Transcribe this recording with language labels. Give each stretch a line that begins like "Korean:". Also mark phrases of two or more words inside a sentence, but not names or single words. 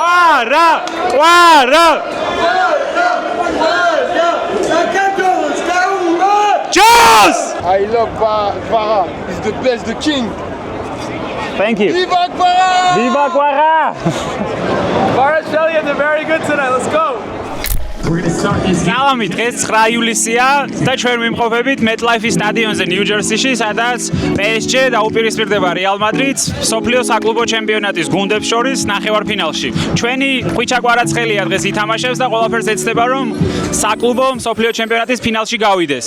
English: Cheers! I love Kvara. He's the best, the king. Thank you. Viva Kvara! Viva Kvara! Kvarashvili, they're very good tonight. Let's go.
Georgian: სალამი, დღეს 9 ივლისია და ჩვენ ვიმყოფებით MetLife-ის სტადიონზე ნიუ-ჯერსიში, სადაც PSG დაუპირისპირდება Real Madrid-ს მსოფლიო საკლუბო ჩემპიონატის გუნდებს შორის ნახევარფინალში. ჩვენი ხვიჩა კვარაცხელია დღეს ითამაშებს და ყველაფერს ეცდება, რომ საკლუბო მსოფლიო ჩემპიონატის ფინალში გავიდეს.